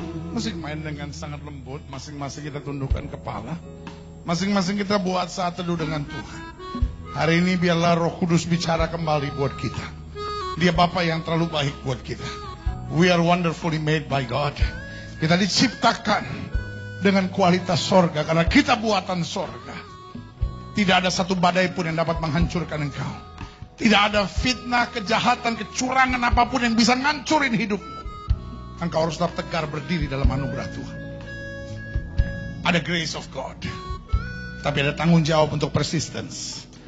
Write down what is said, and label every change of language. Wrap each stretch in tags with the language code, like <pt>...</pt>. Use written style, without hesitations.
<id>Musik main dengan sangat lembut. Masing-masing kita tundukkan kepala. Masing-masing kita buat saat teduh dengan Tuhan. Hari ini biarlah Roh Kudus bicara kembali buat kita. Dia Bapa yang terlalu baik buat kita.</id> <en>We are wonderfully made by God.</en> <id>Kita diciptakan dengan kualitas sorga karena kita buatan sorga. Tidak ada satu badai pun yang dapat menghancurkan engkau. Tidak ada fitnah, kejahatan, kecurangan apapun yang bisa ngancurin hidupmu. Engkau harus tetap tegar berdiri dalam anugerah Tuhan. Ada</id> <en>grace of God,</en> <id>tapi ada tanggung jawab untuk persistence.</id>